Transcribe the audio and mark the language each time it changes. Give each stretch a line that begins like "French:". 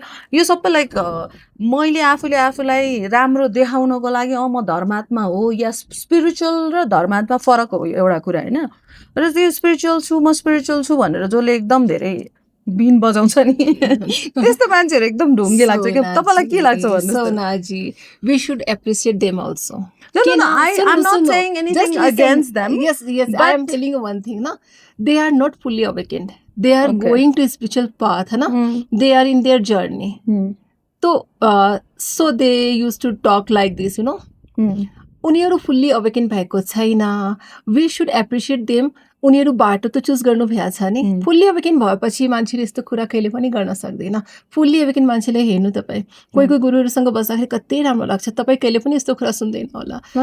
Nepali: यो सबै लाइक मैले आफूलाई राम्रो देखाउनको लागि म धर्मात्मा हो, या स्पिरिचुअल र धर्मात्मा फरक हो एउटा कुरा होइन. र त्यो स्पिरिचुअल छु, म स्पिरिचुअल छु भनेर जसले एकदम धेरै बिन बजाउँछ नि, त्यस्तो मान्छेहरू एकदम ढुङ्गे लाग्छ कि. तपाईँलाई के लाग्छ भन्नुहोस्?
English: Sonaji, we should appreciate them also. I'm not saying anything against them. Yes, I am telling you one thing, na, they are not fully awakened. They are going to a spiritual path, na. They are in their journey. So they used to talk like this, you know.
Nepali: उनीहरू
English: fully awaken
Nepali: भएको छैन.
English: We should appreciate them.
Nepali: उनीहरू बाटो त choose गर्नु भएको छ नि. फुल्ली अवेकेन भएपछि मान्छेले यस्तो कुरा कहिले पनि गर्न सक्दैन. फुल्ली अवेकेन मान्छेले हेर्नु, तपाईँ कोही गुरुहरूसँग बस्दाखेरि कति राम्रो लाग्छ, तपाईँ कहिले पनि यस्तो कुरा सुन्दैन होला.